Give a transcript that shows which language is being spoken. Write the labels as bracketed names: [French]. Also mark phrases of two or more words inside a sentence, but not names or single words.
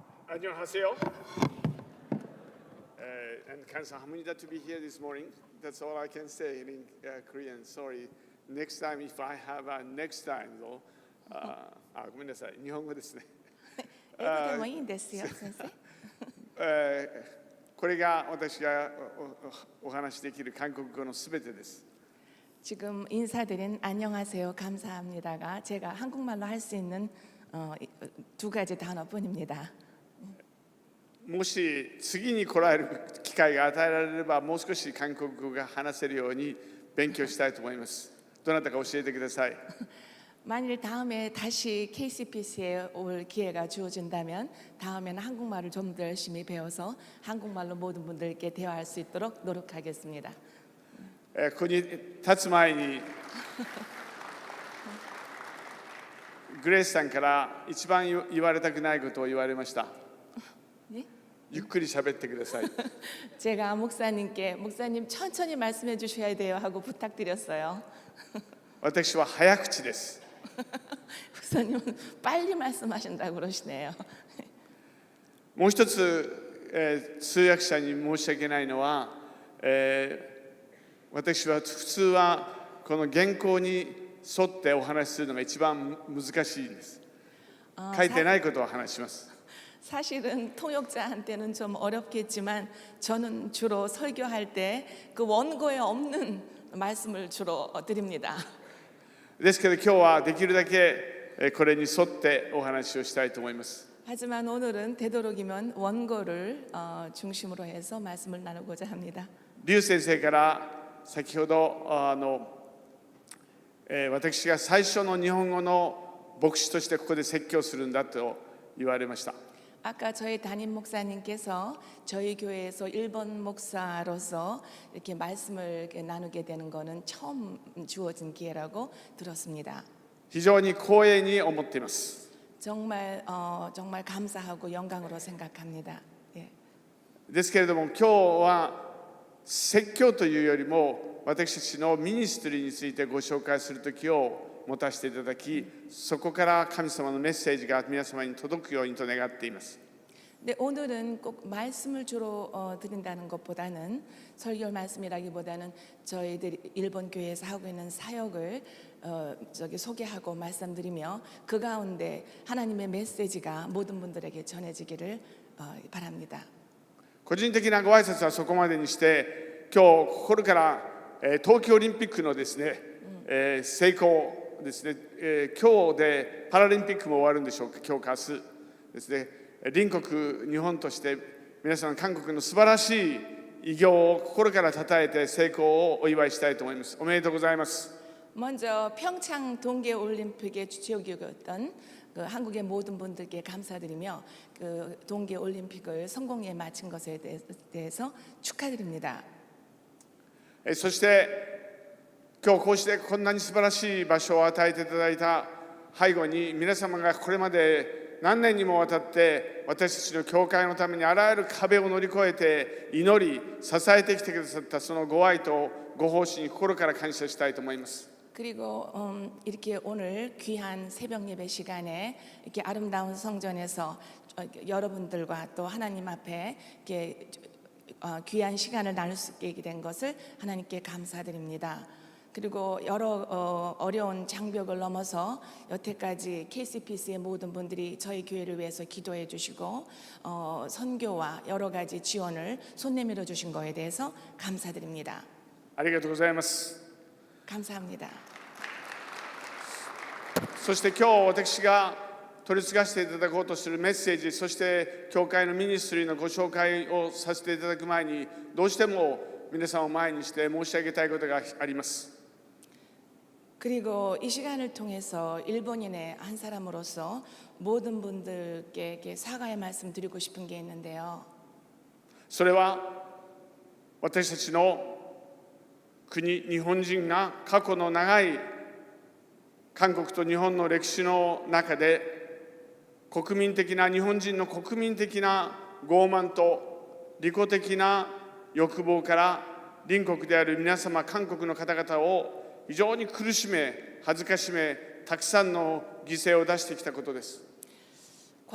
[Korean] 안녕하세요. [English] And 감사합니다 to be here this morning. That's all I can say in Korean. Sorry. Next time, if I have a next time, though. [Japanese] ごめんなさい。日本語ですね。英語でもいいんですよ、先生。これが私がお話しできる韓国語のすべてです。 [Korean] 지금 인사드린 안녕하세요, 감사합니다가 제가 한국말로 할 수 있는 두 가지 단어뿐입니다. [Japanese] もし次に来られる機会が与えられればもう少し韓国語が話せるように勉強したいと思います。どなたか教えてください。 [Korean] 만일 다음에 다시 KCPC에 올 기회가 주어진다면 다음에는 한국말을 좀 더 열심히 배워서 한국말로 모든 분들께 대화할 수 있도록 노력하겠습니다. [Japanese] ここに立つ前にグレースさんから一番言われたくないことを言われました。 [Korean] 네? [Japanese] ゆっくり喋ってください。 [Korean] 제가 목사님께 목사님 천천히 말씀해 주셔야 돼요 하고 부탁드렸어요. [Japanese] 私は早口です。 [Korean] 목사님은 빨리 말씀하신다고 그러시네요. [Japanese] もう一つ、通訳者に申し訳ないのは、私は普通はこの原稿に沿ってお話しするのが一番難しいんです。書いてないことを話します。 [Korean] 사실은 통역자한테는 좀 어렵겠지만 저는 주로 설교할 때 그 원고에 없는 말씀을 주로 드립니다. [Japanese] ですけど今日はできるだけこれに沿ってお話をしたいと思います。 [Korean] 하지만 오늘은 되도록이면 원고를 중심으로 해서 말씀을 나누고자 합니다. [Japanese] 劉先生から先ほど私が最初の日本語の牧師としてここで説教するんだと言われました。 [Korean] 아까 저희 담임 목사님께서 저희 교회에서 일본 목사로서 이렇게 말씀을 나누게 되는 것은 처음 주어진 기회라고 들었습니다. [Japanese] 非常に光栄に思っています。 [Korean] 정말 감사하고 영광으로 생각합니다. 예. [Japanese] ですけれども今日は説教というよりも私たちのミニストリーについてご紹介する時を持たせていただき、そこから神様のメッセージが皆様に届くようにと願っています。 [Korean] 네, 오늘은 꼭 말씀을 주로 드린다는 것보다는 설교 말씀이라기보다는 저희들이 일본 교회에서 하고 있는 사역을 소개하고 말씀드리며 그 가운데 하나님의 메시지가 모든 분들에게 전해지기를 바랍니다. [Japanese] 個人的なご挨拶はそこまでにして、今日心から東京オリンピックのですね、成功ですね、今日でパラリンピックも終わるんでしょうか。今日か明日ですね、隣国日本として皆さん韓国の素晴らしい偉業を心から称えて成功をお祝いしたいと思います。おめでとうございます。 [Korean] 먼저 평창 동계올림픽의 주최국이었던 그 한국의 모든 분들께 감사드리며 그 동계올림픽을 성공에 마친 것에 대해서 축하드립니다. [Japanese] そして今日こうしてこんなに素晴らしい場所を与えていただいた背後に皆様がこれまで何年にもわたって私たちの教会のためにあらゆる壁を乗り越えて祈り支えてきてくださったそのご愛とご奉仕に心から感謝したいと思います。 [Korean] 그리고 이렇게 오늘 귀한 새벽 예배 시간에 이렇게 아름다운 성전에서 여러분들과 또 하나님 앞에 이렇게 귀한 시간을 나눌 수 있게 된 것을 하나님께 감사드립니다. 그리고 여러 어려운 장벽을 넘어서 여태까지 KCPC의 모든 분들이 저희 교회를 위해서 기도해 주시고 선교와 여러 가지 지원을 손 내밀어 주신 거에 대해서 감사드립니다. [Japanese] ありがとうございます。 [Korean] 감사합니다. [Japanese] そして今日私が取り継がせていただこうとするメッセージ、そして教会のミニストリーのご紹介をさせていただく前にどうしても皆さんを前にして申し上げたいことがあります。 [Korean] 그리고 이 시간을 통해서 일본인의 한 사람으로서 모든 분들께 사과의 말씀 드리고 싶은 게 있는데요. [Japanese] それは私たちの国日本人が過去の長い韓国と日本の歴史の中で国民的な日本人の国民的な傲慢と利己的な欲望から隣国である皆様韓国の方々を非常に苦しめ恥ずかしめたくさんの犠牲を出してきたことです。